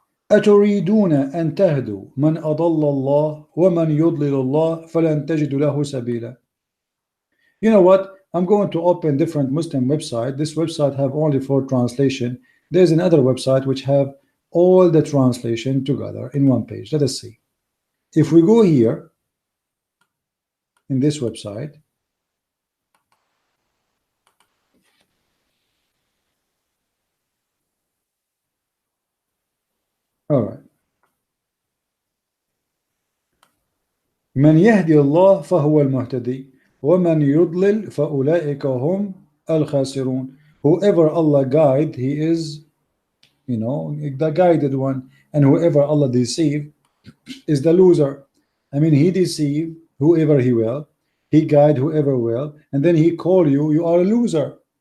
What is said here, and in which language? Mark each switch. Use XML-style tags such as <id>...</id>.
<ar>أتريدون أن تهدوا من أضل الله ومن يضلل الله فلن تجد له سبيلا.</ar> <en>You know what? I'm going to open different Muslim website. This website have only 4 translation. There's another website which have all the translation together in one page. Let us see. If we go here in this website, all right.</en> <ar>من يهدي الله فهو المهتدي ومن يضلل فأولئك هم الخاسرون.</ar> <en>Whoever Allah guide, he is, you know, the guided one, and whoever Allah deceive is the loser. I mean, He deceive whoever He will, He guide whoever will, and then He call you, you are a loser.</en>